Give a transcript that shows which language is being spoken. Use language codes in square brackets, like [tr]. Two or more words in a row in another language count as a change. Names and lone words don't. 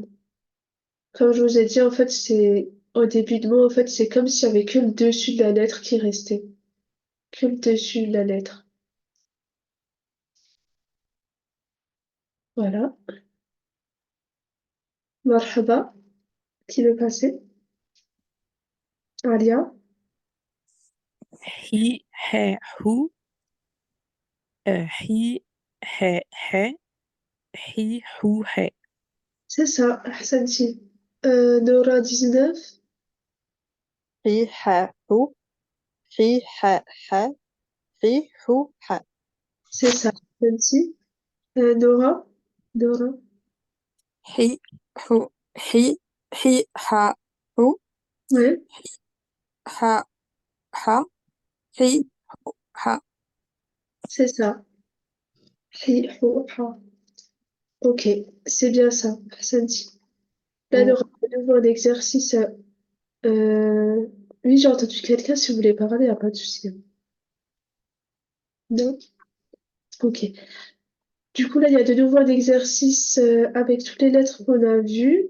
[fr] Comme je vous ai dit, en fait, c'est au début de mot, en fait, c'est comme s'il y avait que le dessus de la lettre qui restait. Que le dessus de la lettre. Voilà. Marhaba. Qui veut passer? Alia. Hi, he, hu. Hi, he, he. Hi, hu, he. C'est ça, Ahsanti. Nora 19. Hi, ha, hu. Hi, ha, ha. Hi, hu, ha. C'est ça, Ahsanti. Nora. Nora. Hi, hu, hi, hi, ha, hu. Ouais, Ha, ha, hi, hu, ha. c'est ça. Hi, hu, ha. Ok, c'est bien ça, Ahsanti. Là, Mm. Nora, de nouveau un exercice. Oui, j'ai entendu quelqu'un, si vous voulez parler, il n'y a pas de souci, hein. Non? Ok. Du coup, là, il y a de nouveau un exercice avec toutes les lettres qu'on a vues.